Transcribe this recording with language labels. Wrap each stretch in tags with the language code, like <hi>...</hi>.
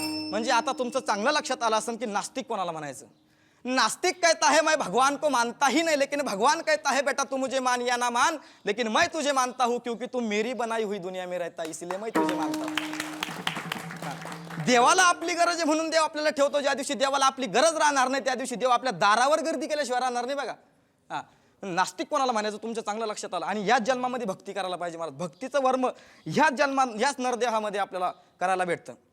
<mr>म्हणजे आता तुमचं चांगलं लक्षात आलं असेल की नास्तिक कोणाला म्हणायचं.</mr> <hi>नास्तिक कहता है मैं भगवान को मानता ही नहीं, लेकिन भगवान कहता है बेटा तू मुझे मान या ना मान, लेकिन मैं तुझे मानता हूं क्योंकि तू मेरी बनाई हुई दुनिया में रहता, इसलिए मैं तुझे मानता हूं.</hi> <mr>देवाला आपली गरज आहे म्हणून देव आपल्याला ठेवतो. ज्या दिवशी देवाला आपली गरज राहणार नाही त्या दिवशी देव आपल्या दारावर गर्दी केल्याशिवाय राहणार नाही. बघा हा, नास्तिक कोणाला म्हणायचं तुमच्या चांगलं लक्षात आलं. आणि याच जन्मामध्ये भक्ती करायला पाहिजे. महाराज भक्तीचं वर्म ह्याच नरदेहामध्ये आपल्याला करायला भेटतं.</mr>